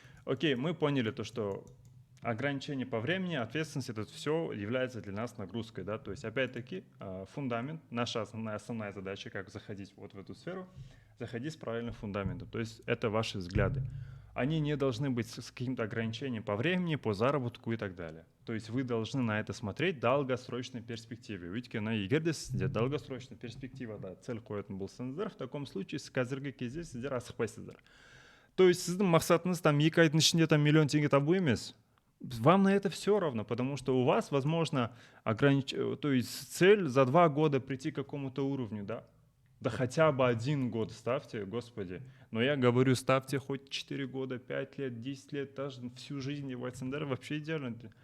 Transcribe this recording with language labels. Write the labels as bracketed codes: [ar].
[ru] Окей, мы поняли то, что ограничение по времени, ответственность, это все является для нас нагрузкой, да, то есть опять-таки фундамент, наша основная задача, как заходить вот в эту сферу, заходить с правильным фундаментом, то есть это ваши взгляды. Они не должны быть с каким-то ограничением по времени, по заработку и так далее. То есть вы должны на это смотреть в долгосрочной перспективе. [kk] Өйткені егер де сізде долгосрочная перспективада цель қоятын болсаңыздар, [ru] в таком случае [kk] қазіргі кезде сіздер асықпайсыздар. [ru] То есть [kk] сіздің мақсатыңыз там 2 айдың ішінде там миллион теңге табу емес. [ru] Вам на это все равно, потому что у вас, возможно, то есть цель за 2 года прийти к какому-то уровню, да? Да хотя бы 1 год ставьте, господи. Но я говорю, ставьте хоть 4 года, 5 лет, 10 лет, даже всю жизнь в СНДР вообще идеально.